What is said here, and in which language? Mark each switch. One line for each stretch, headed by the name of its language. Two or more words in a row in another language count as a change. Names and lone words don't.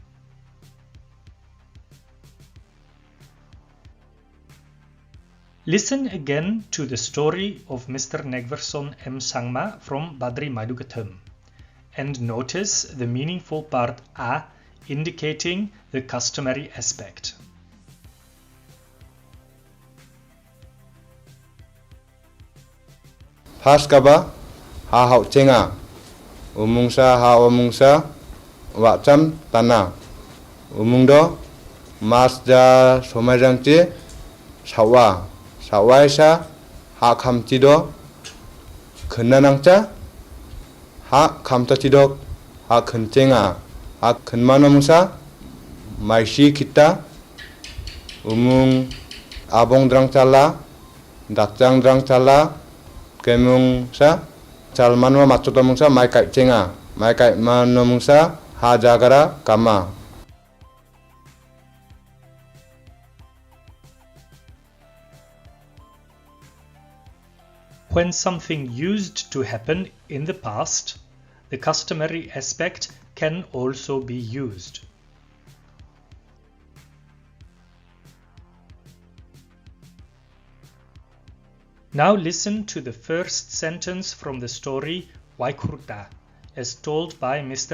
English: Listen again to the story of Mr. Negverson M. Sangma from Badri Maidugatam and notice the meaningful part A indicating the customary aspect.
Garo: Haskaba ha hau chenga umungsa ha umungsa wacham tana umungdo masda somajangti sawaisa ha khamtido khennanangcha ha khamtachidok ha khenchenga ha khenmanomungsa maisi kita umung abongdrang chala datjangdrang chala kemungsa Salmanwa matsutamungsa maikai chenga maikai manomungsa hajagara kama.
English: When something used to happen in the past, the customary aspect can also be used. Now listen to the first sentence from the story Waikurta, as told by Mr.